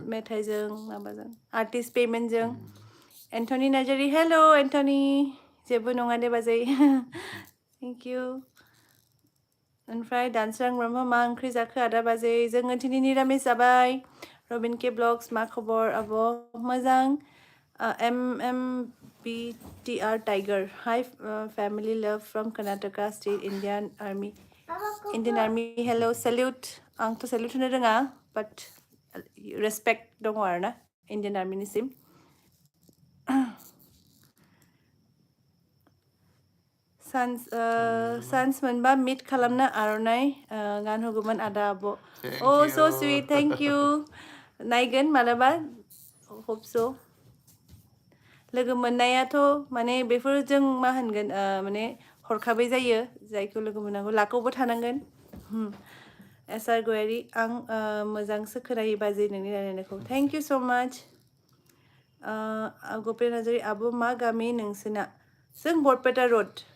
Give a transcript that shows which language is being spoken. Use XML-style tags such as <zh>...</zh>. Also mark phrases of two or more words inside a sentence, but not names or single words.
<brx>मेथाइजों माबाजों आर्टिस्ट पेमेन्टजों एन्टनि नार्जारी हेल' एन्टनि जेबो नङा दे बाजै</brx> <en>thank you</en> <brx>ओमफ्राय दानस्रां ब्रह्म मा ओंख्रि जाखो आदा बाजै जोङो दिनै निरामिस जाबाय रबिन के ब्लग्स मा खबर आब' मोजां</brx> <en>MMBTR Tiger hi family love from Karnataka state Indian Army hello salute</en> <brx>आंथ' salute होनो रोङा</brx> <en>but respect</en> <brx>दङ आरोना</brx> <en>Indian Army निसिम</en> <brx>सान्स मोनबा मिट खालामनो आर'नाइ गान होगौमोन आदा आब'</brx> <en>so sweet thank you</en> <brx>नायगोन मालाबा</brx> <en>hope so</en> <brx>लोगो मोननायाथ' माने बेफोर जों मा होनगोन माने हरखाबै जायो जायखौ लोगो मोननांगौ लाखौबो थानांगोन एसार गयारि आं मोजांसो खोनायो बाजै नोंनि रायलायनायखौ</brx> <en>thank you so much</en> <brx>गपेन नार्जारी आब' मा गामि नोंसोना जों बरपेटा रड</brx>